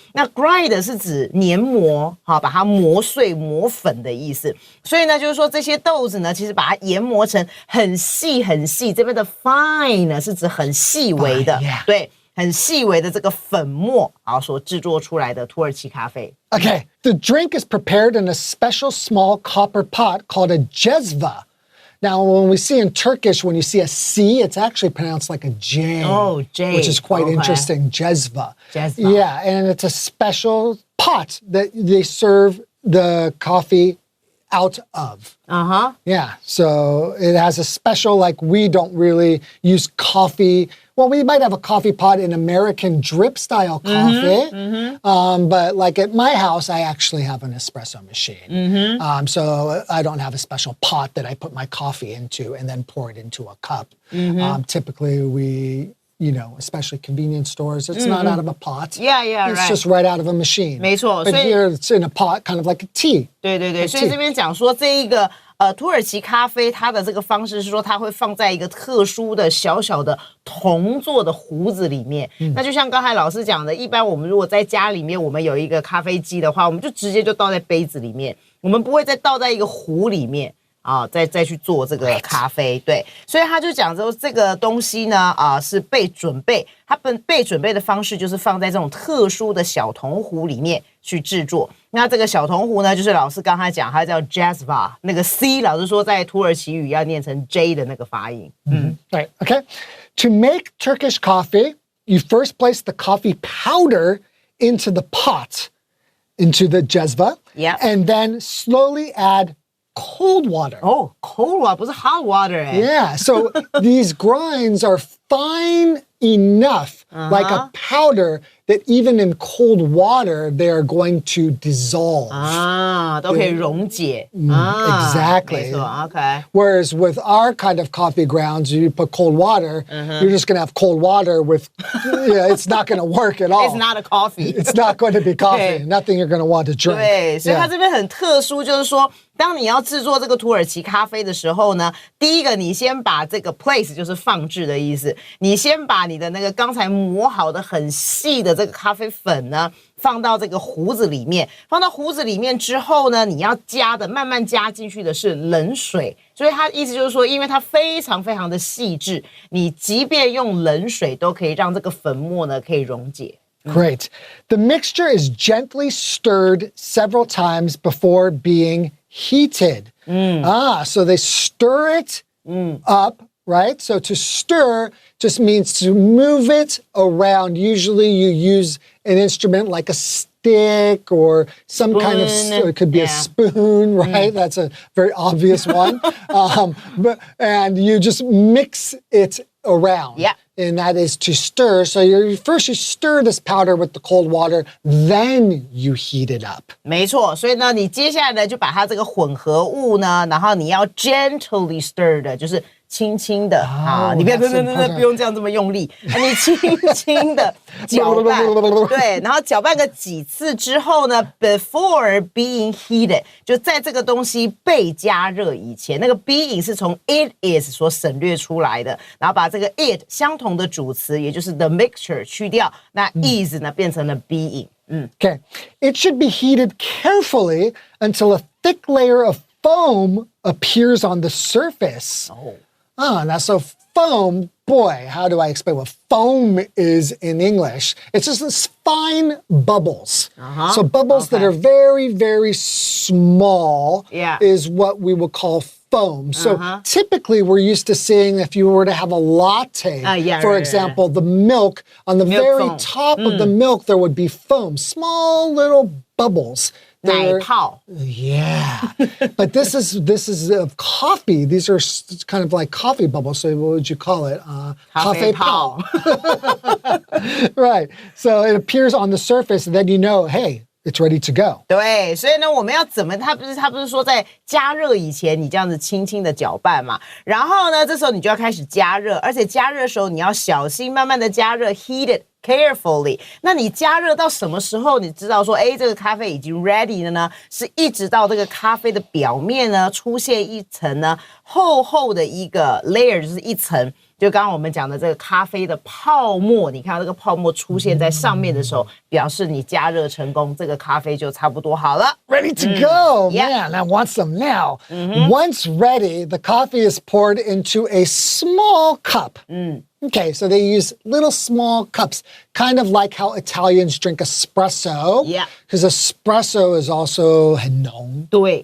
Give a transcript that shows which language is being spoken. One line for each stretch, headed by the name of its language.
Chinese: 那 grind 是指研磨，好，把它磨碎、磨粉的意思。所以呢，就是说这些豆子呢，其实把它研磨成很细很细。这边的 fine 呢是指很细微的，对。很细微的这个粉末，好，所制作出来的土耳其咖啡。
English: Okay, the drink is prepared in a special small copper pot called a jezva. Now, when we see in Turkish, when you see a C, it's actually pronounced like a J. Oh, J. Which is quite interesting, jezva. Jezva. Yeah, and it's a special pot that they serve the coffee out of. Yeah, so it has a special, like we don't really use coffee. Well, we might have a coffee pot in American drip style coffee, but like at my house, I actually have an espresso machine. So I don't have a special pot that I put my coffee into and then pour it into a cup. Typically we, you know, especially convenience stores, it's not out of a pot. Yeah, It's just right out of a machine.
Chinese: 没错，
English: But here it's in a pot, kind of like a tea.
Chinese: 对对对，所以这边讲说这一个土耳其咖啡，它的这个方式是说它会放在一个特殊的小小的铜做的壶子里面。那就像刚才老师讲的，一般我们如果在家里面我们有一个咖啡机的话，我们就直接就倒在杯子里面，我们不会再倒在一个壶里面。再去做这个咖啡，对，所以他就讲说这个东西呢，是被准备，它被准备的方式就是放在这种特殊的小铜壶里面去制作。那这个小铜壶呢，就是老师刚才讲，它叫 jezva， 那个 C 老师说在土耳其语要念成 J 的那个发音。
English: Right, okay. To make Turkish coffee, you first place the coffee powder into the pot, into the jezva, and then slowly add cold water. Oh, cold water
Chinese: 不是
English: hot water. Yeah, so these grinds are fine enough, like a powder, that even in cold water, they are going to dissolve.
Chinese: 啊，都可以溶解。
English: exactly.
Chinese: 没错 ，OK。
English: Whereas with our kind of coffee grounds, you put cold water, you're just going to have cold water with, it's not going to work at all. It's not a coffee. It's not going to be coffee.
Chinese: 对
English: Nothing you're going to want to drink.
Chinese: 对，所以它
English: Yeah.
Chinese: 这边很特殊，就是说，当你要制作这个土耳其咖啡的时候呢，第一个你先把这个 place 就是放置的意思，你先把你的那个刚才磨好的很细的这个咖啡粉呢，放到这个壶子里面，放到壶子里面之后呢，你要加的慢慢加进去的是冷水，所以它意思就是说，因为它非常非常的细致，你即便用冷水都可以让这个粉末呢可以溶解。
English: Great. The mixture is gently stirred several times before being heated. So they stir it up, right? So to stir just means to move it around. Usually you use an instrument like a stick or some kind of, it could be a spoon, right? That's a very obvious one. And you just mix it around. Yeah. And that is to stir. So first you stir this powder with the cold water, then you heat it up.
Chinese: 没错，所以呢，你接下来呢就把它这个混合物呢，然后你要
English: gently stir
Chinese: 的，就是轻轻的啊，你不用这样这么用力，你轻轻的搅拌，对，然后搅拌个几次之后呢 ，
English: before being heated，
Chinese: 就在这个东西被加热以前，那个 being 是从
English: it is
Chinese: 所省略出来的，然后把这个 it 相同的主词，也就是
English: the mixture
Chinese: 去掉，那 is 呢变成了 being。
English: Okay. It should be heated carefully until a thick layer of foam appears on the surface. Now so foam, boy, how do I explain what foam is in English? It's just this fine bubbles. So bubbles that are very, very small is what we would call foam. So typically we're used to seeing if you were to have a latte, for example, the milk, on the very foam. top of the milk, there would be foam, small little bubbles.
Chinese: 奶泡
English: Yeah, but this is coffee. These are kind of like coffee bubbles. So what would you call it?
Chinese: 咖啡泡
English: Right. So it appears on the surface, and then you know, hey, it's ready to go.
Chinese: 对，所以呢，我们要怎么？他不是说在加热以前，你这样子轻轻的搅拌嘛？然后呢，这时候你就要开始加热，而且加热的时候你要小心，慢慢的加热 ，
English: heat it。Carefully，
Chinese: 那你加热到什么时候？你知道说，哎，这个咖啡已经 ready 了呢？是一直到这个咖啡的表面呢出现一层呢厚厚的一个 layer， 就是一层。就刚刚我们讲的这个咖啡的泡沫，你看到这个泡沫出现在上面的时候，表示你加热成功，这个咖啡就差不多好了。
English: Ready to go. Yeah. Man, I want some now. Once ready, the coffee is poured into a small cup. Okay, so they use little small cups, kind of like how Italians drink espresso. Yeah. Because espresso is also
Chinese: 很浓, 对